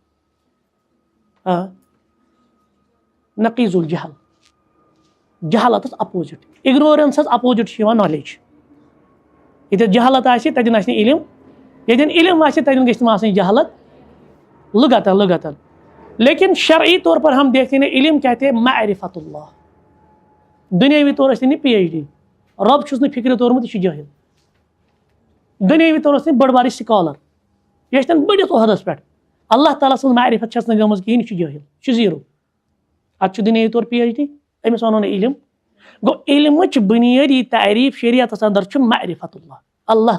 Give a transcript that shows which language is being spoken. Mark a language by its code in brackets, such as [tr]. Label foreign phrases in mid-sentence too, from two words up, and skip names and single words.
[ks] نقیض الجہل جہالتس اپوزٹ اگنورنسس اپوزٹ چھُ یِوان نالیج ییٚتٮ۪تھ جہالت آسہِ تتٮ۪ن آسہِ نہٕ علم ییٚتٮ۪ن علم آسہِ تتٮ۪ن گژھِ نہٕ آسٕنۍ جہالت لغتن [ur] لیکن شرعی طور پر ہم دیکھتے ہیں علم کہتے ہیں معرفت اللہ [ks] دنیاوی طور ٲسۍ نہٕ پی ایچ ڈی رب چھُس نہٕ فکرِ تورمُت یہِ چھُ جٲہِل دنیاوی طور ٲسۍ نہٕ بٔڑ بارٕ سکالر یہِ ٲسۍتن بٔڑِس عہدس پٮ۪ٹھ اللہ تعالیٰ سٕنٛز معرفت چھس نہٕ گٔمٕژ کِہیٖنۍ یہِ چھُ جٲہِل یہِ چھُ زیٖرو اتھ چھُ دُنیاوی طور پی ایچ ڈی أمِس ونو نہٕ علم گوٚو علمٕچ بُنیٲدی تعریٖف شریعتس اندر چھُ معرفت اللہ